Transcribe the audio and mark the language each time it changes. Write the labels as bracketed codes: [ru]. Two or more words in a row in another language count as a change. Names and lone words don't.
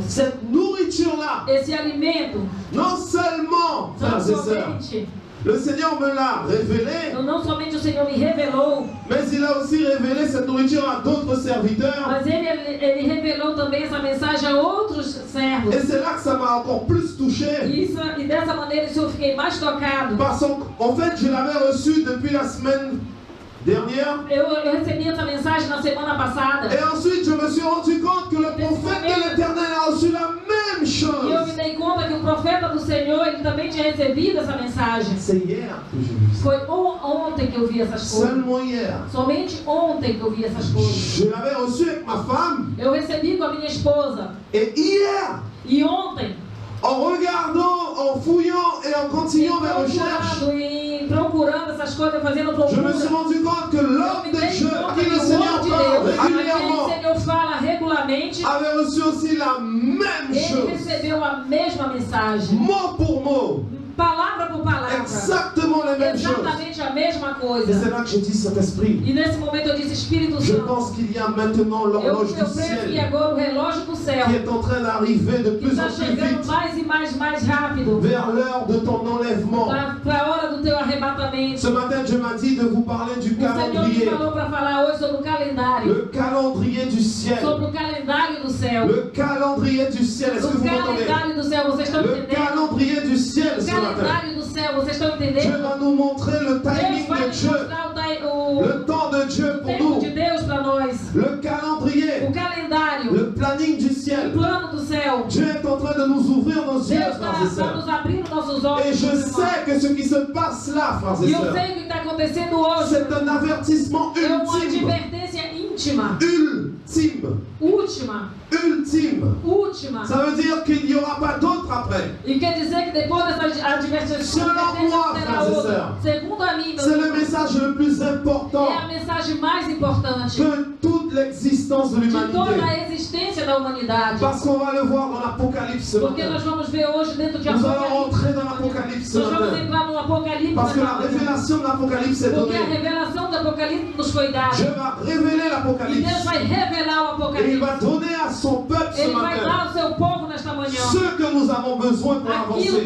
[fr] Cette nourriture-là, [pt] Esse alimento, [fr] non seulement, [pt] não [fr] frères et sœurs, [pt] somente, [fr] le Seigneur me l'a révélé, [pt] não somente o Senhor me revelou, [fr] mais il a aussi révélé cette nourriture à d'autres serviteurs. [pt] mas ele revelou também essa mensagem a outros servos. [fr] Et c'est là que ça m'a encore plus touché. [pt] E dessa maneira eu fiquei mais tocado. [fr] Parce qu'en fait, je l'avais reçu depuis la semaine dernière. [pt] Eu recebi essa mensagem na semana passada. [fr] Et ensuite, je me suis rendu compte que le prophète de l'Éternel a reçu la même [pt] E eu [fr] chose. [pt] me dei conta que o profeta do Senhor, ele também tinha recebido essa mensagem. [fr] C'est hier que j'ai vu ça. [pt] Foi ontem que eu vi essas coisas. [fr] Seulement hier. [pt] Somente ontem que eu vi essas coisas. [fr] Je l'avais reçu avec ma femme. [pt] Eu recebi com a minha esposa. [fr] Et hier, [pt] E ontem, [fr] en regardant, en fouillant et en continuant mes recherches, [pt] procurando essas coisas, fazendo [fr] je me suis [pt] procura, [fr] rendu compte que [pt] eu [fr] l'homme [pt] me [fr] de [pt] dei [fr] Dieu, [pt] conta [fr] à qui [pt] que [fr] le [pt] o [fr] Seigneur [pt] homem de [fr] parle [pt] Deus, a quem o [fr] régulièrement, [pt] Senhor fala regularmente, [fr] avait reçu aussi la même [pt] ele [fr] chose. [pt] recebeu a mesma mensagem. [fr] Mot pour mot. [pt] Palavra por palavra. [fr] Exactement les mêmes choses. [pt] Exatamente a mesma [fr] Et [pt] coisa. [fr] c'est là que j'ai dit Saint-Esprit. [pt] E nesse momento eu disse, Espírito [fr] Je [pt] Santo, [fr] pense qu'il y a maintenant l'horloge [pt] eu [fr] du [pt] penso que [fr] ciel [pt] agora o relógio do céu [fr] qui est en train d'arriver de [pt] que [fr] plus [pt] está [fr] en plus [pt] chegando [fr] vite [pt] mais rápido [fr] vers l'heure de ton enlèvement. [pt] para a hora do teu arrebatamento. [fr] Ce matin, Dieu m'a dit de vous parler du [pt] O Senhor me [fr] calendrier. [pt] falou para falar hoje sobre o calendário. [fr] Le calendrier du ciel. [pt] Sobre o calendário do céu. [fr] Le calendrier du ciel. Est-ce que [pt] O [fr] vous m'entendez? [pt] calendário do céu, vocês estão [fr] Le [pt] entendendo? [fr] calendrier du ciel [pt] O [fr] ce matin. [pt] calendário do céu, vocês estão [fr] Dieu [pt] entendendo? [fr] va nous montrer le [pt] Deus [fr] timing [pt] vai [fr] de [pt] nos [fr] Dieu. [pt] mostrar [fr] Le temps de Dieu [pt] o [fr] pour [pt] tempo de [fr] nous. [pt] Deus para nós. [fr] Le calendrier. [pt] O calendário, [fr] Le planning du [pt] o [fr] ciel. [pt] plano do céu. [fr] Dieu est en train de nous ouvrir nos yeux, [pt] Deus [fr] frères et [pt] está [fr] sœurs. [pt] nos abrindo nossos olhos. [fr] Et je sais que ce qui se passe là, frères et [pt] E eu [fr] sœurs, [pt] sei o que está acontecendo hoje. [fr] c'est un avertissement [pt] É uma [fr] ultime. [pt] advertência íntima. [fr] Ultime. [pt] Última. [fr] Ultime. [pt] Última. [fr] Ça veut dire qu'il n'y aura pas d'autre après. [pt] E quer dizer que depois dessa advertência [fr] Selon moi, [pt] terá [fr] frères et [pt] outra. [fr] sœurs, [pt] Segundo a mim, [fr] c'est le message le plus [pt] é [fr] important [pt] a mensagem mais importante [fr] de toute l'existence de [pt] de toda [fr] l'humanité. [pt] a existência da humanidade. [fr] Parce qu'on va le voir dans l'Apocalypse ce [pt] Porque [fr] matin. [pt] nós vamos ver hoje dentro de [fr] Nous allons [pt] Apocalipse. [fr] rentrer dans l'Apocalypse ce [pt] Nós vamos [fr] matin. [pt] entrar no Apocalipse. [fr] Parce que la [pt] nessa manhã. [fr] révélation de l'Apocalypse est [pt] Porque a [fr] donnée. [pt] revelação do Apocalipse nos foi dada. [fr] Dieu va révéler [pt] E Deus [fr] l'Apocalypse. [pt] vai revelar o [fr] Et il [pt] Apocalipse. [fr] va donner à son peuple ce [pt] Ele vai [fr] matin [pt] dar ao seu povo nesta manhã [fr] ce que nous avons besoin pour [pt] aquilo que